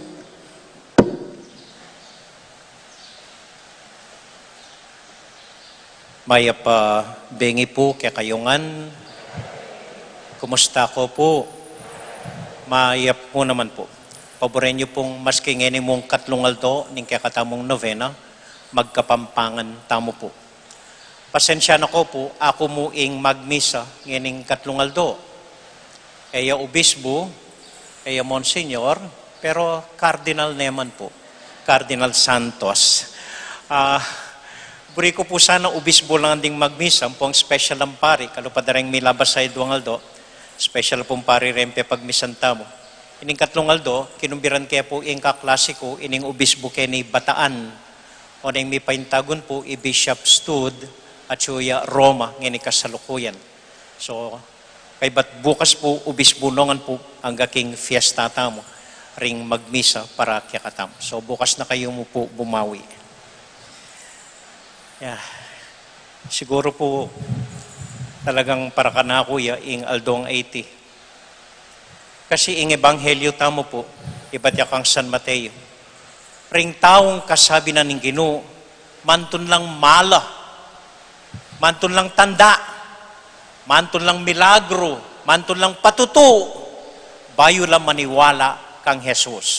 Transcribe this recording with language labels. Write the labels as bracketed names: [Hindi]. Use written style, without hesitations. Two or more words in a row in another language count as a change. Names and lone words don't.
[Pampanga] Mayap bengi po kekayungan. Kumusta ko po? Mayap po naman po. Paboren niyo pong maski ngeni mong katlungaldo ning kakatamong novena, magkapampangan tamo po. Pasensya na ko po, ako mo ing magmisa ngening katlungaldo. Eya obispo, eya monsignor, pero cardinal naman po. Cardinal Santos. Buri ko po sana obispo lang ding magmisa, pong special ang pari, kalupadareng milabas sa Duangaldo, special pong pari rempe pagmisanta mo. Ining katlungaldo, kinumbiran kaya po ing kaklasiko, ining obispo kaya ni Bataan, o ning may paintagon po, i-Bishop Stud, at suya Roma, ngini kasalukuyan. So, kay ba't bukas po, ubisbunongan po ang gaking fiesta tamo, ring magmisa para kiyakatam. So bukas na kayo mo po bumawi. Yeah. Siguro po talagang para ka na kuya, ing Aldong 80. Kasi ing ebanghelyo tamo po, iba't yakang San Mateo. Ring taong kasabi na ning Ginoo, mantun lang mala, mantun lang tanda, mantun lang milagro, mantun lang patutu, bayo lang maniwala kang Jesus.